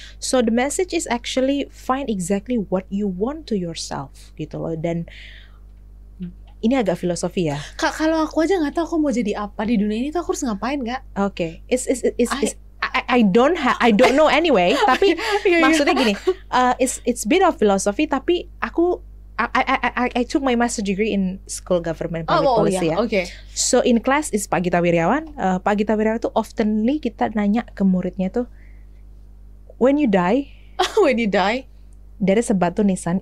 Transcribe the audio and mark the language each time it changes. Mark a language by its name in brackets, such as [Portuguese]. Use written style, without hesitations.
[English] So the message is actually find exactly what you want to yourself [Indonesian] gitu loh. Dan ini agak filosofi ya. Kak, kalau aku aja nggak tahu aku mau jadi apa di dunia ini tuh aku harus ngapain nggak? [English] Oke, I don't know anyway. [Indonesian] Tapi maksudnya gini, [English] it's bit of philosophy. [Indonesian] Tapi aku [English] I took my master degree in school government public policy ya. Okay. So in class is Pak Gita Wirjawan. Pak Gita Wirjawan tuh oftenly [Indonesian] kita nanya ke muridnya tuh, [English] when you die, there is a [Indonesian] batu nisan.